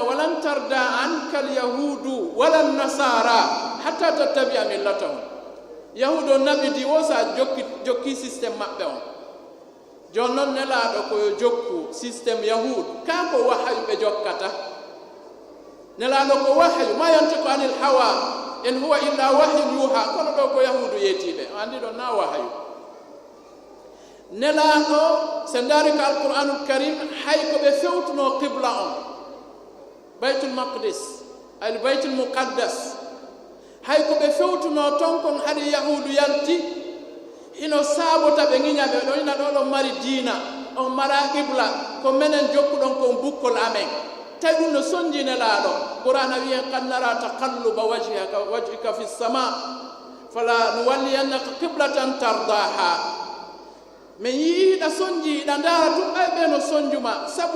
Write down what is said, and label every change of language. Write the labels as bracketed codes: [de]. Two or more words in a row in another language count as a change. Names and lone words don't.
[ar] ولن ترضى عنك اليهود ولا النصارى حتى تتبع ملتهم [ff] yahudu o nabidi wo sa jokki systéme maɓɓe on jon noon nelaɗo koyo jokku systéme yahudu kanko wahyu ɓe jokkata nelaɗo ko wahyu [ar] ما ينطق عن الهوى إن هو إلا وحي يوحى [ff] kono ɗo ko yahudu yetiɓe andi ɗon na wahyu nelaɗo se ndaari ko [ar] القرآن الكريم [ff] hay ko ɓe fewtuno qibla on [ar] بيت المقدس البيت المقدس [ff] hay ko ɓe fewtuno ton kon haɗi yahudu yalti ino saabota ɓe ŋiñaɓe ɗo ina ɗo ɗon mari diina on mara qibla ko minen jokkuɗon kon bukkol amen tawi ɗum no sonji nelaɗo qur'ana wiyen [ar] قد نرى تقلب وجهك في السماء فلنولينك قبلة ترضاها [ff] min yiiɗa sonjiiɗa ndaara tun ɓay ɓe no sonjuma sabu